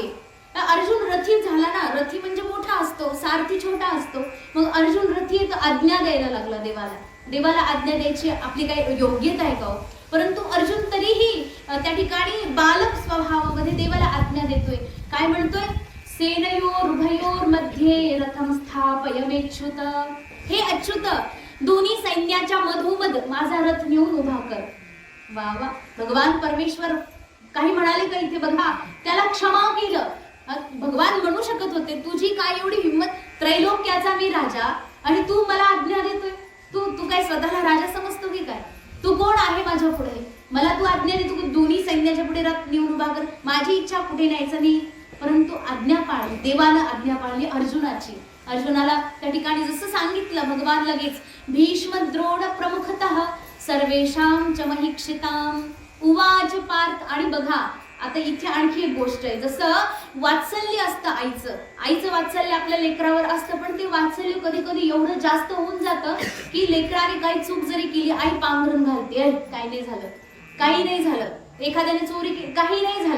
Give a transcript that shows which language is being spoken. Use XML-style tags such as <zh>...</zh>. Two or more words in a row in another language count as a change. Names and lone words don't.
<mr>अर्जुन रथी झाला ना, रथी म्हणजे मोठा असतो, सारथी छोटा असतो. मग अर्जुन रथी तर आज्ञा द्यायला लागला देवाला आज्ञा द्यायची आपली काय योग्यता आहे का? परंतु अर्जुन तरीही त्या ठिकाणी बालक स्वभावामध्ये देवाला आज्ञा देतोय. काय म्हणतोय?</mr> <sa>सेनयोर उभयोर मध्ये रथम स्थापयमेच्युत.</sa> <mr>हे अच्युत, दोन्ही सैन्याच्या मधोमध माझा रथ नेऊन उभा कर. वा वा, भगवान परमेश्वर काही म्हणाले का इथे? बघा, त्याला क्षमा केलं. भगवान म्हणू शकत होते तुझी काय एवढी हिंमत, त्रैलोक्याचा मी राजा आणि तू मला आज्ञा देतोय. तू काय स्वतःला राजा समजतो की काय? तू कोण आहे माझ्या पुढे? मला तू आज्ञा देतो की दोन्ही सैन्याच्या पुढे रथ नेऊन उभा कर. माझी इच्छा कुठे न्यायचं नाही. परंतु आज्ञा पाळली, देवानं आज्ञा पाळली अर्जुनाची. अर्जुनाला त्या ठिकाणी जसं सांगितलं भगवान लगेच</mr> <sa>भीष्म द्रोण प्रमुखतः सर्वेषां च महिक्षितां उवाच पार्थ.</sa> <mr>आणि बघा आता इथे आणखी एक गोष्ट आहे, जसं वात्सल्य असतं आईचं वात्सल्य आपल्या लेकरावर असतं, पण ते वात्सल्य कधी कधी एवढं जास्त होऊन जातं की लेकराने काही चूक जरी केली, आई पांघरून घालते, काही नाही झालं, एखाद्याने चोरी केली, काही नाही झालं.</mr>